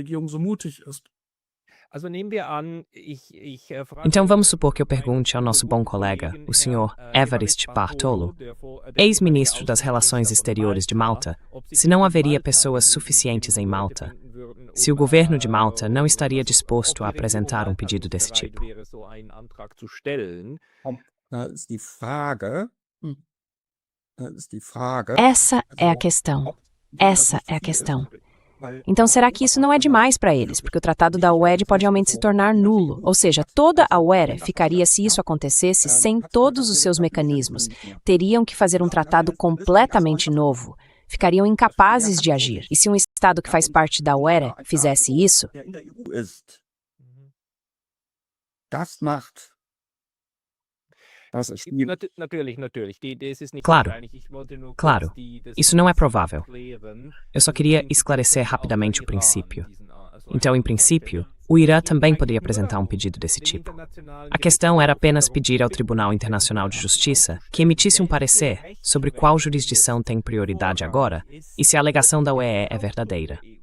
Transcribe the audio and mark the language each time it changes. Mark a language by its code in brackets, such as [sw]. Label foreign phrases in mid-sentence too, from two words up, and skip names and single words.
[pt] Então vamos supor que eu pergunte ao nosso bom colega, o Sr. Evarist Bartolo, ex-ministro das Relações Exteriores de Malta, se não haveria pessoas suficientes em Malta, se o governo de Malta não estaria disposto a apresentar um pedido desse tipo. [de] Da ist die Frage, da ist die Frage, [pt] Essa é a questão. Essa é a questão. Então, será que isso não é demais para eles? Porque o tratado da UED pode realmente se tornar nulo. Ou seja, toda a UED ficaria se isso acontecesse sem todos os seus mecanismos. Teriam que fazer um tratado completamente novo. Ficariam incapazes de agir. E se um Estado que faz parte da UED fizesse isso, [de] der in der EU ist, das macht das ist schwierig. [pt] Claro, isso não é provável. Eu só queria esclarecer rapidamente o princípio. Então, em princípio, o Irã também poderia apresentar um pedido desse tipo. A questão era apenas pedir ao Tribunal Internacional de Justiça que emitisse um parecer sobre qual jurisdição tem prioridade agora e se a alegação da UE é verdadeira.